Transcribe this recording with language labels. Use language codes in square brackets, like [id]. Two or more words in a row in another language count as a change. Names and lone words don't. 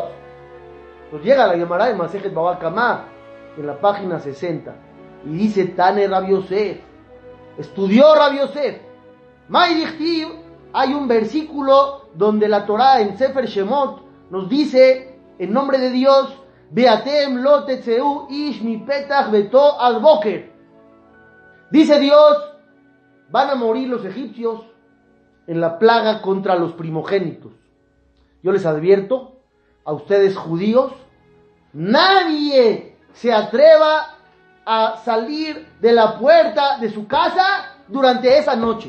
[es] Nos llega la Gemara de Masejet Baba Kama en la página 60 y dice: Tane Rabbi Yosef, estudió Rabbi Yosef. [arc] מאי דכתיב, [es] hay un versículo donde la Torá en Sefer Shemot nos dice, en nombre de Dios: [he] ואתם לא תצאו איש מ פתח ביתו עד בקר. [es] Dice Dios: van a morir los egipcios en la plaga contra los primogénitos. Yo les advierto a ustedes judíos, nadie se atreva a salir de la puerta de su casa durante esa noche.